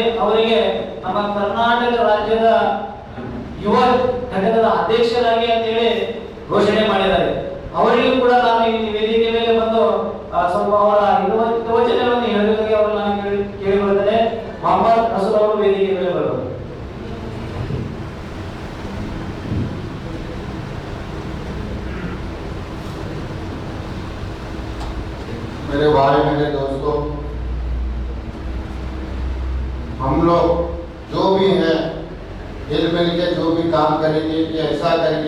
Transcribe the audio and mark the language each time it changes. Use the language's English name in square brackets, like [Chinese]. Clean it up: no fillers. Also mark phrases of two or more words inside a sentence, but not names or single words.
[Kannada] ಅವರಿಗೆ ನಮ್ಮ ಕರ್ನಾಟಕ ರಾಜ್ಯದ ಯುವ ಘಟಕದ ಅಧ್ಯಕ್ಷರಾಗಿ ಅಂತೇಳಿ ಘೋಷಣೆ ಮಾಡಿದ್ದಾರೆ. ಅವರಿಗೂ ಕೂಡ ನಾನು ಈ ವೇದಿಕೆ ಮೇಲೆ ಬಂದು ಸ್ವಲ್ಪ ಅವರ ಯೋಚನೆಗಳನ್ನು ಹೇಳಬೇಕಾಗಿ ಅವರು ನಾನು ಕೇಳಿಕೊಳ್ಳುತ್ತೇನೆ. ಮೊಹಮ್ಮದ್ ರಸೂಲ್ ಅವರು ವೇದಿಕೆ ಮೇಲೆ ಬರಬಹುದು. [Hindi] मेरे भाई, मेरे दोस्तों, हम लोग जो भी है हिल मिल के जो भी काम करेंगे कि ऐसा करेंगे।